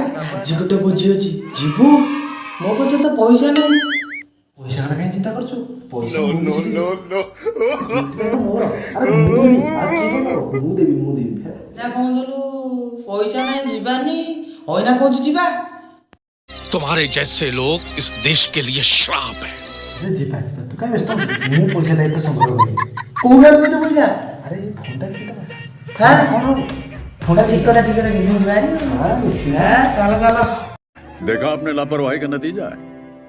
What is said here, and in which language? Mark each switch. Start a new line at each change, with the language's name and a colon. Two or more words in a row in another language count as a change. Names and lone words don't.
Odia: ଆଜି ଗୋଟେ ଭୋଜି ଅଛି ଯିବୁ? ମୋ କତିରେ ତ ପଇସା ନାହିଁ। ପଇସା କଥା କାହିଁ ଚିନ୍ତା କରୁଛୁ ପଇସା ମୁଁ ଦେବି ନା କହୁଥିଲୁ ପଇସା ନାହିଁ ଯିବାନି ହଇନା କହୁଛୁ ଯିବା?
Hindi: तुम्हारे जैसे लोग इस देश के लिए श्राप है।
Odia: ଯିବା ଯିବା ତୁ କାହିଁ ବ୍ୟସ୍ତ ହଉଛୁ? ମୁଁ ପଇସା ଦାୟିତ୍ୱ ସଂଗ୍ରହ କରିବି। କୋଉ ଗାଡି କେତେ ପଇସା? ଆରେ ଏଇ ଫୋନ୍ଟା କିଣିଦବା। ହାଁ କ'ଣ ହବ? ଫୋନଟା ଠିକ କଥା ହଁ ନିଶ୍ଚିତ। ଚାଲ ଚାଲ।
Hindi: देखा आपने लापरवाही का नतीजा है।